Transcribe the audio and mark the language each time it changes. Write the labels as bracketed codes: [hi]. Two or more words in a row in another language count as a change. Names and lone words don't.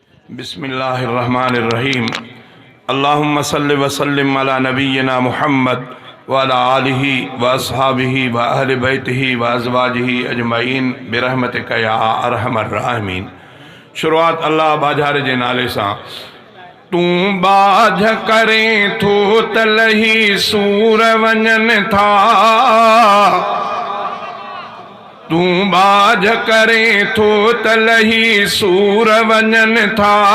[ar] بسم الله الرحمن الرحيم. اللهم صل وسلم على نبينا محمد وعلى آله وأصحابه وأهل بيته وأزواجه أجمعين برحمتك يا أرحم الراحمين. [sd] شروعات الله باجھاري جي نالي سان. تون ٻاجهه ڪرين ٿو ته لهي سور وڃن ٿا. تون ٻاجهه ڪرين ٿو ته لهي سور وڃن ٿا.